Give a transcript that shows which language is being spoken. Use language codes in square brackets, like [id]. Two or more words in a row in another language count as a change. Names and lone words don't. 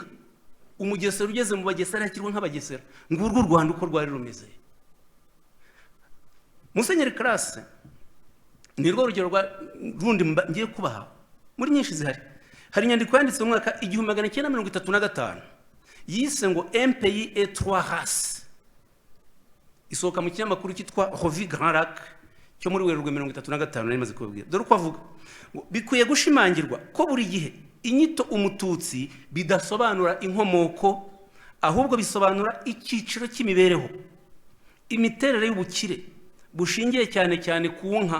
[rw] Umugesera ugeze mu Bagesera yakirwa nk'Abagesera. Ngurwo u Rwanda uko rwari rumeze. Musenyeri Classe ni rwo rugero rwa rundi ngiye kubaha, muri nyinshi zihari. Hari inyandiko yanditse mu mwaka 1935 yise ngo [fr] un pays et trois races, [rw] isohoka mu kinyamakuru cyitwa Revue Grand Lac cyo muri Werurwe 1935. nari maze kubabwira. Dore uko avuga ngo bikwiye gushimangirwa ko buri gihe inyito umututsi bidasobanura inkomoko, ahubwo bisobanura icyiciro cy'imibereho, imiterere y'ubukire bushingiye cyane cyane ku nka.